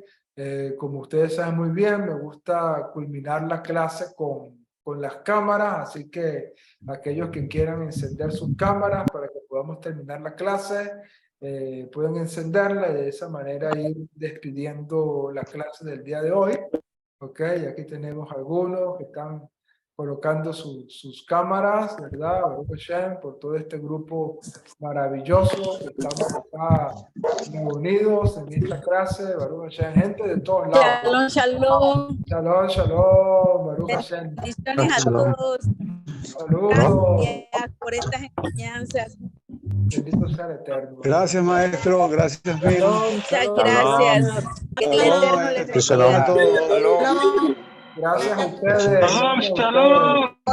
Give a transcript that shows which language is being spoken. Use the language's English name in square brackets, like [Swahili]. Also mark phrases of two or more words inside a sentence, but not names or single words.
[Spanish] Como ustedes saben muy bien, me gusta culminar la clase con las cámaras, así que aquellos que quieran encender sus cámaras para que podamos terminar la clase, pueden encenderla y de esa manera ir despidiendo la clase del día de hoy. Ok, aquí tenemos algunos que están colocando sus cámaras, ¿verdad? [Hebrew] ברוך השם, [Spanish] por todo este grupo maravilloso que estamos acá reunidos en esta clase. [Hebrew] ברוך השם, [Spanish] gente de todos lados. [Hebrew] שלום, שלום. שלום, שלום, ברוך השם. [Spanish] Bendiciones a todos. Saludos. Gracias por estas enseñanzas. Bendito sea el Eterno. Gracias, maestro. Gracias, Mil. Muchas gracias. Que el Eterno les bendiga. Gracias a ustedes. Shalom.